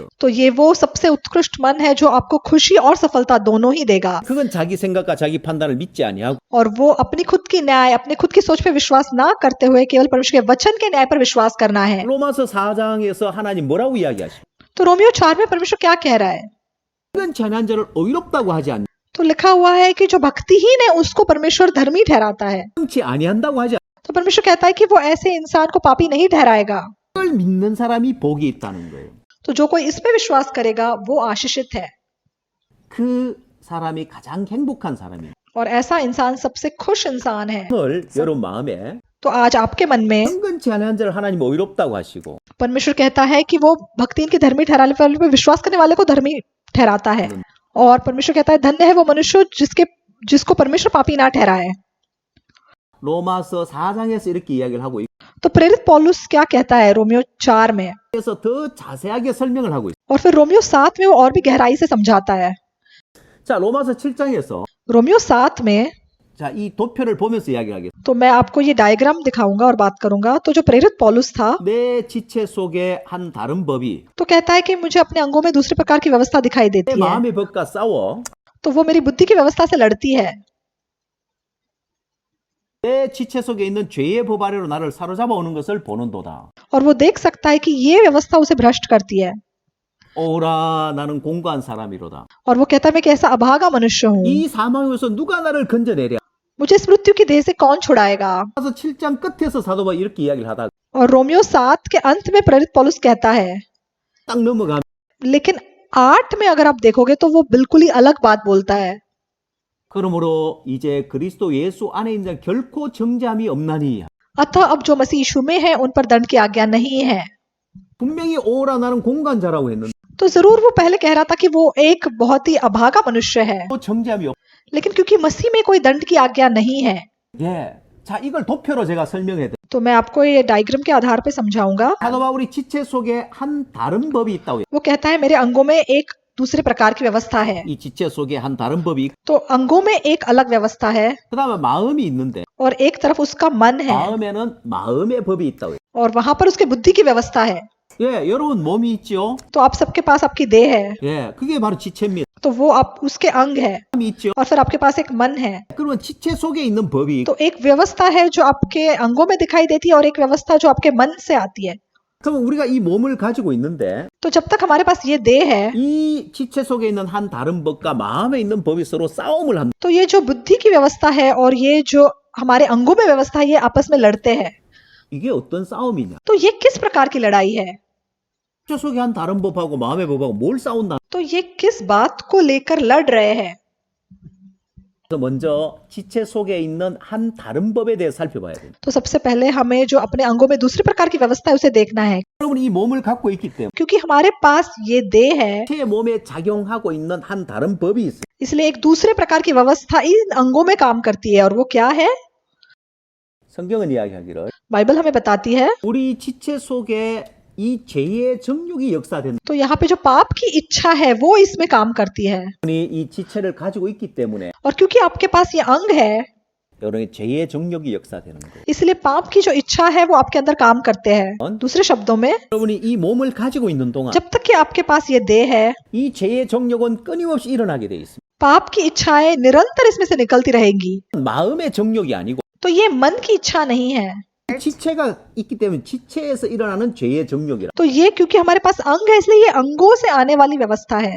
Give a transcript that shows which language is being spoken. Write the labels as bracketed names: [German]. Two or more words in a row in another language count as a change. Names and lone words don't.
[Hindi] तो ये वो सबसे उत्कृष्ट मन है जो आपको खुशी और सफलता दोनों ही देगा। [Korean] 그건 자기 생각과 자기 판단을 믿지 아니하고 [Hindi] और वो अपनी खुद की न्याय, अपने खुद की सोच पे विश्वास ना करते हुए केवल परमेश्वर के वचन के न्याय पर विश्वास करना है। [Korean] 로마서 4장에서 하나님 뭐라고 이야기하시죠? [Hindi] तो रोमियो 4 में परमेश्वर क्या कह रहा है? [Korean] 경건치 아니한 자를 의롭다고 하지 않는, [Hindi] तो लिखा हुआ है कि जो भक्तिहीन है उसको परमेश्वर धर्मी ठहराता है। [Korean] 경건치 아니한다고 하지 [Hindi] तो परमेश्वर कहता है कि वो ऐसे इंसान को पापी नहीं ठहराएगा। [Korean] 않는 믿는 사람이 복이 있다는 거예요. [Hindi] तो जो कोई इसमें विश्वास करेगा वो आशीषित है, [Korean] 그 사람이 가장 행복한 사람이에요. [Hindi] और ऐसा इंसान सबसे खुश इंसान है। [Korean] 오늘 여러분 마음에 [Hindi] तो आज आपके मन में [Korean] 경건치 아니한 자를 하나님 의롭다고 하시고 [Hindi] परमेश्वर कहता है कि वो भक्तिहीन के धर्मी ठहराने वाले पे विश्वास करने वाले को धर्मी ठहराता है, और परमेश्वर कहता है धन्य है वो मनुष्य जिसको परमेश्वर पापी ना ठहराए। [Korean] 로마서 4장에서 이렇게 이야기를 하고 있고 [Hindi] तो प्रेरित पौलुस क्या कहता है रोमियो 4 में, [Korean] 그래서 더 자세하게 설명을 하고 있어요. [Hindi] और फिर रोमियो 7 में वो और भी गहराई से समझाता है। [Korean] 자, 로마서 7장에서 [Hindi] रोमियो 7 में, [Korean] 자, 이 도표를 보면서 이야기하겠습니다. [Hindi] तो मैं आपको ये डायग्राम दिखाऊंगा और बात करूंगा। तो जो प्रेरित पौलुस था, [Korean] 내 지체 속에 한 다른 법이 [Hindi] तो कहता है कि मुझे अपने अंगों में दूसरे प्रकार की व्यवस्था दिखाई [Korean] 내 [Hindi] देती है, [Korean] 마음의 법과 싸워 [Hindi] तो वो मेरी बुद्धि की व्यवस्था से लड़ती है। [Korean] 내 지체 속에 있는 죄의 법 아래로 나를 사로잡아 오는 것을 보는도다. [Hindi] और वो देख सकता है कि ये व्यवस्था उसे भ्रष्ट करती है, [Korean] 오라 나는 공고한 사람이로다. [Hindi] और वो कहता है मैं कैसा अभागा मनुष्य हूँ, [Korean] 이 사망에서 누가 나를 건져내랴. [Hindi] मुझे इस मृत्यु की देह से कौन छुड़ाएगा। [Korean] 그래서 7장 끝에서 사도 바울이 이렇게 이야기를 하다가 [Hindi] और रोमियो 7 के अंत में प्रेरित पौलुस कहता है, [Korean] 딱 넘어가면 [Hindi] लेकिन 8 में अगर आप देखोगे तो वो बिल्कुल ही अलग बात बोलता है। [Korean] 그러므로 이제 그리스도 예수 안에 있는 자 결코 정죄함이 없나니 [Hindi] अतः अब जो मसीह यीशु में है उन पर दंड की आज्ञा नहीं है। [Korean] 분명히 오라 나는 공고한 자라고 했는데 [Hindi] तो जरूर वो पहले कह रहा था कि वो एक बहुत ही अभागा मनुष्य है, [Korean] 또 정죄함이 없. [Hindi] लेकिन क्योंकि मसीह में कोई दंड की आज्ञा नहीं है, [Korean] 예. 자, 이걸 도표로 제가 설명해 드릴게요. [Hindi] तो मैं आपको ये डायग्राम के आधार पे समझाऊंगा। [Korean] 사도 바울이 지체 속에 한 다른 법이 있다고 해요. [Hindi] वो कहता है मेरे अंगों में एक दूसरे प्रकार की व्यवस्था है, [Korean] 이 지체 속에 한 다른 법이 있고 [Hindi] तो अंगों में एक अलग व्यवस्था है, [Korean] 그다음에 마음이 있는데 [Hindi] और एक तरफ उसका मन है, [Korean] 마음에는 마음의 법이 있다고 해요. [Hindi] और वहां पर उसके बुद्धि की व्यवस्था है। [Korean] 예, 여러분 몸이 있죠? [Hindi] तो आप सबके पास आपकी देह है, [Korean] 예, 그게 바로 지체입니다. [Hindi] तो वो आप उसके अंग है, [Korean] 마음이 있죠? [Hindi] और फिर आपके पास एक मन है। [Korean] 그러면 지체 속에 있는 법이 [Hindi] तो एक व्यवस्था है जो आपके अंगों में दिखाई देती है, और एक व्यवस्था जो आपके मन से आती है। [Korean] 그럼 우리가 이 몸을 가지고 있는데 [Hindi] तो जब तक हमारे पास ये देह है, [Korean] 이 지체 속에 있는 한 다른 법과 마음에 있는 법이 서로 싸움을 한다. [Hindi] तो ये जो बुद्धि की व्यवस्था है और ये जो हमारे अंगों में व्यवस्था है, ये आपस में लड़ते हैं। [Korean] 이게 어떤 싸움이냐? [Hindi] तो ये किस प्रकार की लड़ाई है? [Korean] 지체 속에 한 다른 법하고 마음의 법하고 뭘 싸운다? [Hindi] तो ये किस बात को लेकर लड़ रहे हैं? [Korean] 그래서 먼저 지체 속에 있는 한 다른 법에 대해 살펴봐야 됩니다. [Hindi] तो सबसे पहले हमें जो अपने अंगों में दूसरे प्रकार की व्यवस्था है उसे देखना है, [Korean] 여러분 이 몸을 갖고 있기 때문에 [Hindi] क्योंकि हमारे पास ये देह है, [Korean] 제 몸에 작용하고 있는 한 다른 법이 있어요. [Hindi] इसलिए एक दूसरे प्रकार की व्यवस्था इन अंगों में काम करती है, और वो क्या है? [Korean] 성경은 이야기하기를 [Hindi] बाइबल हमें बताती है। [Korean] 우리 지체 속에 이 죄의 정욕이 역사된다. [Hindi] तो यहाँ पे जो पाप की इच्छा है वो इसमें काम करती है, [Korean] 이 지체를 가지고 있기 때문에 [Hindi] और क्योंकि आपके पास ये अंग है, [Korean] 여러분의 죄의 정욕이 역사되는 거예요. [Hindi] इसलिए पाप की जो इच्छा है वो आपके अंदर काम करते हैं। दूसरे शब्दों में, [Korean] 여러분이 이 몸을 가지고 있는 동안 [Hindi] जब तक कि आपके पास ये देह है, [Korean] 이 죄의 정욕은 끊임없이 일어나게 돼 있습니다. [Hindi] पाप की इच्छाएं निरंतर इसमें से निकलती रहेंगी। [Korean] 마음의 정욕이 아니고 [Hindi] तो ये मन की इच्छा नहीं है, [Korean] 지체가 있기 때문에 지체에서 일어나는 죄의 정욕이라. [Hindi] तो ये क्योंकि हमारे पास अंग है इसलिए ये अंगों से आने वाली व्यवस्था है।